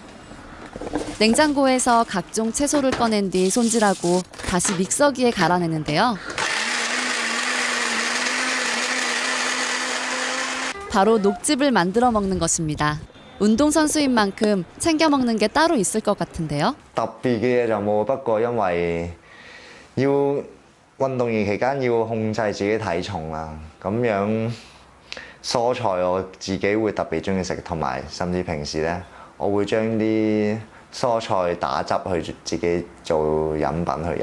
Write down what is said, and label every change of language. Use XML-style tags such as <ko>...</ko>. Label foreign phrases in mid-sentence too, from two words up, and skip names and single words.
<ko>냉장고에서 각종 채소를 꺼낸 뒤 손질하고 다시 믹서기에 갈아내는데요. 바로 녹즙을 만들어 먹는 것입니다. 운동선수인 만큼 챙겨 먹는 게 따로 있을 것 같은데요.</ko> <yue>特別嘅嘢就冇，不過因為要運動員期間要控制自己體重啦，咁樣蔬菜我自己會特別中意食，同埋甚至平時咧，我會將啲蔬菜打汁去自己做飲品去飲。</yue>